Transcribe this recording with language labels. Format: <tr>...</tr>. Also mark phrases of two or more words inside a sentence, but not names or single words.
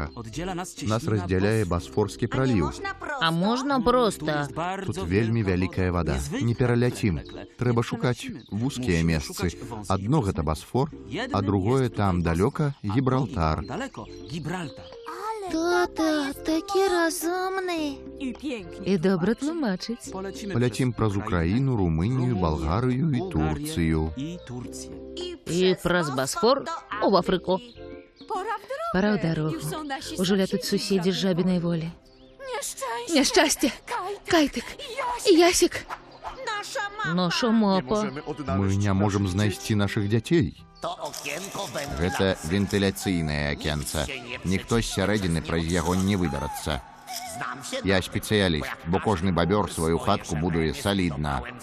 <be>Нас раздзяляе Басфорскі праліў. А можна проста? Тут вельмі вялікая вада. Не пераляцім. Трэба шукаць вузкія месцы. Адно гэта Басфор, а другое там далёка Гібралтар.</be> <uk>Тата такі розумний. І добре тлумачить. Поляцім праз Україну, Румунію, Болгарію і Турцію.</uk> <be>І праз Босфор у Африку.</be> <ru>Пора в дорогу.</ru> <uk>Уже тут сусіди з жабиної волі. Нещастя, Кайтик і Ясик. Наша мапа.</uk> <ru>Мы не можем</ru> <be>знайсці наших дзяцей. Гэта вентыляцыйнае акенца. Ніхто з сярэдзіны праз яго не выберацца. Я спецыяліст, бо кожны бабёр сваю хатку будуе салідна.</be>